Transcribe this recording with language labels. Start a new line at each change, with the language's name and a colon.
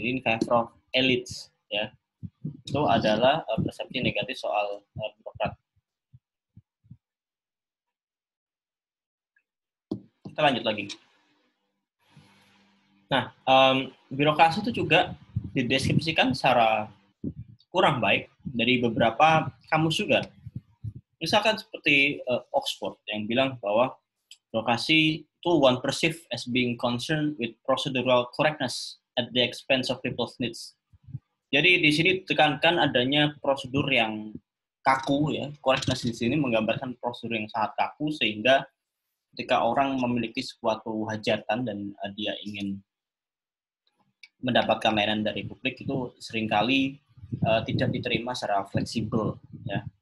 Indonesian: Ini
English: favor of elites
Indonesian: ya. Itu adalah persepsi negatif soal birokrat. Kita lanjut lagi. Nah, birokrasi itu juga dideskripsikan secara kurang baik dari beberapa kamus juga. Misalkan seperti Oxford yang bilang bahwa birokrasi itu
English: one perceived as being concerned with procedural correctness at the expense of people's needs.
Indonesian: Jadi di sini ditekankan adanya prosedur yang kaku ya. Correctness di sini menggambarkan prosedur yang sangat kaku sehingga ketika orang memiliki suatu hajatan dan dia ingin mendapatkan layanan dari publik itu seringkali tidak diterima secara fleksibel ya.